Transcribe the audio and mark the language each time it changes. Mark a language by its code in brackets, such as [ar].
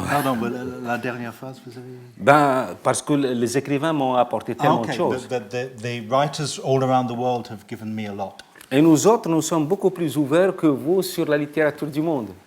[fr] Pardon, la dernière phrase, vous avez... Parce que les écrivains m'ont apporté tellement de choses. [en] The writers all around the world have given me a lot. [fr] Et nous autres, nous sommes beaucoup plus ouverts que vous sur la littérature du monde.